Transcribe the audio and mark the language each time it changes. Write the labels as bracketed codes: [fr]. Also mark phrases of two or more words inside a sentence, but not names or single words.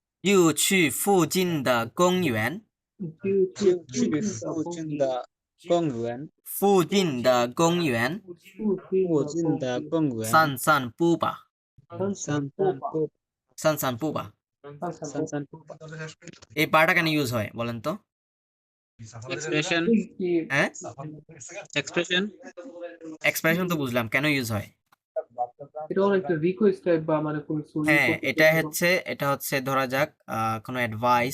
[zh] 就去附近的公园，就去附近的公园，附近的公园附近的公园散散步吧，散散步，散散步吧। 散散步吧。 [bn] এই পাটা কেন ইউজ হয় বলেন তো? [en] Expression, [bn] হ্যাঁ, [en] expression. [bn] এক্সপ্রেশন তো বুঝলাম, কেন ইউজ হয়? এটা অনেকটা রিকোয়েস্ট টাইপ বা মানে কোনো কিছু হ্যাঁ, এটা হচ্ছে ধরা যাক কোনো অ্যাডভাইস